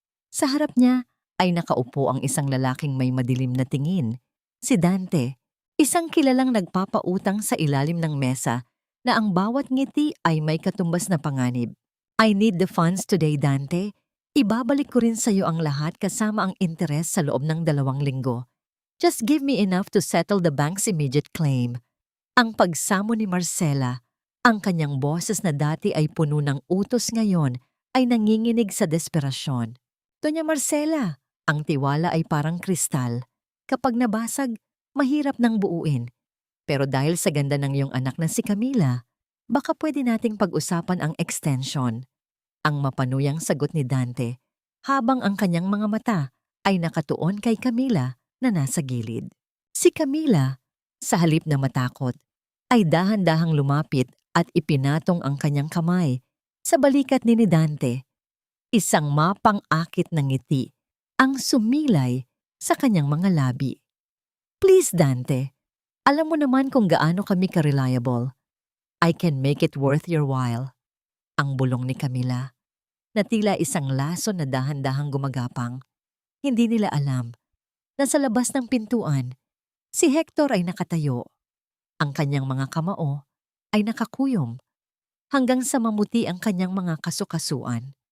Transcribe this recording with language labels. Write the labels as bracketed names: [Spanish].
[Filipino] Sa harap niya ay nakaupo ang isang lalaking may madilim na tingin, si Dante. Isang kilalang nagpapautang sa ilalim ng mesa na ang bawat ngiti ay may katumbas na panganib. [English] I need the funds today, [Filipino] Dante. Ibabalik ko rin sa iyo ang lahat kasama ang interes sa loob ng 2 linggo. [English] Just give me enough to settle the bank's immediate claim. [Filipino] Ang pagsamo ni Marcela, ang kanyang boses na dati ay puno ng utos ngayon ay nanginginig sa desperasyon. Doña Marcela, ang tiwala ay parang kristal. Kapag nabasag, mahirap nang buuin. Pero dahil sa ganda ng iyong anak na si Camila, baka pwede nating pag-usapan ang extension. Ang mapanuyang sagot ni Dante, habang ang kanyang mga mata ay nakatuon kay Camila na nasa gilid. Si Camila, sa halip na matakot, ay dahan-dahang lumapit at ipinatong ang kanyang kamay sa balikat ni Dante. Isang mapang-akit na ngiti ang sumilay sa kanyang mga labi. Please, Dante, alam mo naman kung gaano kami ka-reliable. [English] I can make it worth your while. [Filipino] Ang bulong ni Camila, na tila isang laso na dahan-dahang gumagapang. Hindi nila alam na sa labas ng pintuan, si Hector ay nakatayo. Ang kanyang mga kamao ay nakakuyom hanggang sa mamuti ang kanyang mga kasukasuan.